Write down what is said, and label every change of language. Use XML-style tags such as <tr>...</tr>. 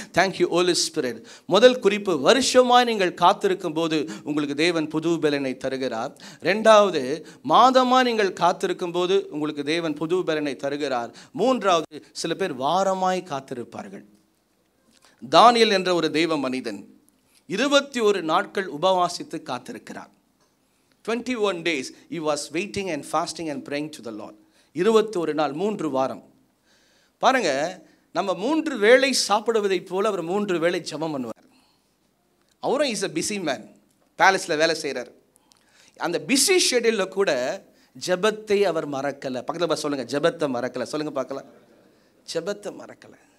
<en>Thank you Holy Spirit.</en> <ta>முதல் குறிப்பு, வருஷமாய் நீங்கள் காத்திருக்கும் போது உங்களுக்கு தேவன் புது பலனை தருகிறார். 2வது, மாதமாக நீங்கள் காத்திருக்கும் போது உங்களுக்கு தேவன் புது பலனை தருகிறார். 3வது, சில பேர் வாரமாய் காத்திருப்பார்கள். தானியேல் என்ற ஒரு தெய்வ மனிதன் 21 நாட்கள் உபவாசித்து காத்திருக்கிறார்.</ta> <en>21 days he was waiting and fasting and praying to the Lord.</en> <ta>21 நாள், 3 வாரம். பாருங்க, நம்ம 3 வேளை சாப்பிடுவதை போல அவர் 3 வேளை ஜெபம் பண்ணுவார். அவரும்</ta> <en>is a busy man,</en> <ta>பேலஸில் வேலை செய்கிறார். அந்த பிஸி ஷெட்யூலில் கூட ஜெபத்தை அவர் மறக்கலை. பக்கத்தில் சொல்லுங்க, ஜெபத்தை மறக்கலை. சொல்லுங்க பார்க்கலாம், ஜெபத்தை மறக்கலை.</ta>